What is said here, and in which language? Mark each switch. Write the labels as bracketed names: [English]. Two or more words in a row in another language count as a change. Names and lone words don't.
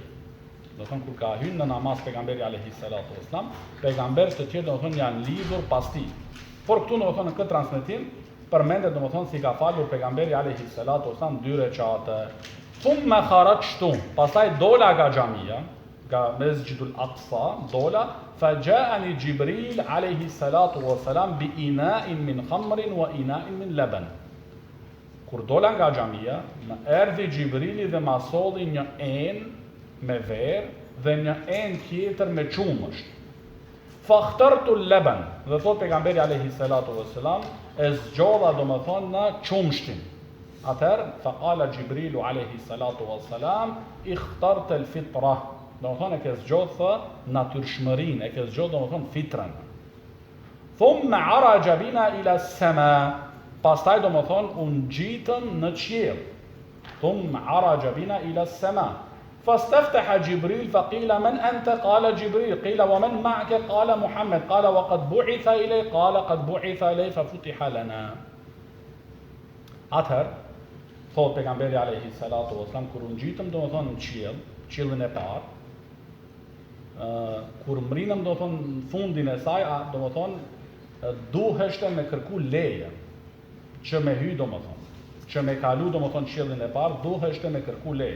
[Albanian] Domethënë kur ka hyrë në namaz pejgamberi [Arabic] عليه الصلاة والسلام, [Albanian] pejgamber të tjerë domethënë janë lidhur pas tij. Por këtu domethënë në këtë transmetim përmendet domethënë se i ka falur pejgamberi [Arabic] عليه الصلاة والسلام [Albanian] 2 rekate. [Arabic] ثم خرجت, [Albanian] pastaj dola nga xhamia, nga Mesjidul Aqsa, dola [Arabic] فجاءني جبريل عليه الصلاة والسلام بإناء من خمر وإناء من لبن. [Albanian] Kur dola nga xhamia, më erdhi Xhibrili dhe ma solli një enë me verë dhe një enë tjetër me qumësht. [Arabic] فاخترت اللبن, [Albanian] dhe thot pejgamberi [Arabic] عليه الصلاة والسلام, [Albanian] e zgjodha domethënë në qumshtin. Atëherë, [Arabic] فقال جبريل عليه الصلاة والسلام اخترت الفطرة. [Albanian] Domethënë e ke zgjodhë natyrshmërinë, e ke zgjodhë domethënë fitrën. [Arabic] ثم عرج بنا إلى السماء. [Albanian] Pastaj domethënë u ngjitëm në qiell. [Arabic] ثم عرج بنا إلى السماء فاستفتح جبريل فقيل من أنت قال جبريل قيل ومن معك قال محمد قال وقد بعث إليه قال قد بعث إليه ففتح لنا. [Albanian] Atëherë thot pejgamberi [Arabic] عليه الصلاة والسلام [Albanian] kur u ngjitëm domethënë në qiell, qiellin e parë, kur mrinëm domethënë në fundin e saj, domethënë duheshte me kërku leje që me hy domethënë, që me kalu domethënë qiellin e parë, duheshte me kërku leje.